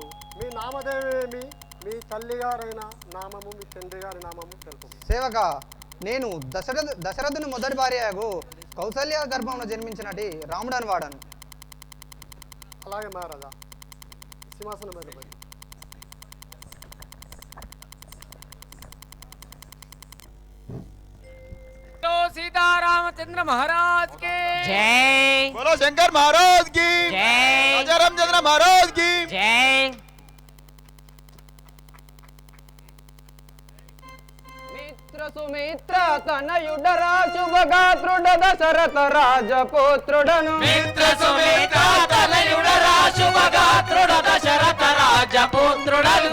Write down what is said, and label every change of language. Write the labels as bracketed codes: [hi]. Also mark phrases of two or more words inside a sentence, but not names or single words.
[te] మీ నామదేవేమి? మీ తల్లిగారైన నామము మీ తండ్రి గారి నామము తెలుపు. సేవక, నేను దశరథుని మొదటి భార్యకు కౌసల్య గర్భంలో జన్మించినటి రాముడని వాడను. అలాగే మహారాజా, సింహాసనం మీద పోయి. [hi] सीतारामचंद्र महाराज के जय। बोलो शंकर महाराज की जय। राजा रामचंद्र महाराज की जय। [te] సుమిత్ర తనయుడరా శుభగాత్రుడ దశరథ రాజపుత్రుడను మిత్ర సుమిత్ర తనయుడరా శుభగాత్రుడ దశరథ రాజపుత్రుడను